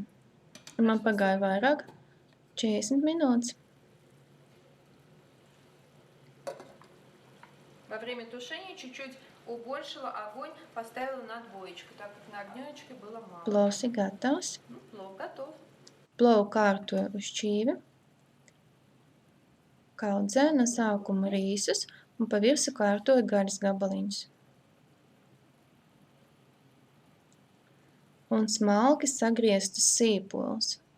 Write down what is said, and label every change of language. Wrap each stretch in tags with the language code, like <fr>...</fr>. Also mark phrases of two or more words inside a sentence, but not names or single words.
<lv>Man pagāja vairāk 40 minūtes.</lv> <ru>Во время тушения чуть-чуть убольшила огонь, поставила на двоечку, так как на огнёчке было мало.</ru> <lv>Plovs ir gatavs.</lv> <ru>Плов готов.</ru> <lv>Plovu kārtoju uz šķīvi. Kaudzēju no sākuma rīsus un pa virsu kārtoju gaļas gabaliņus. Un smalki sagrieztus sīpolus.</lv>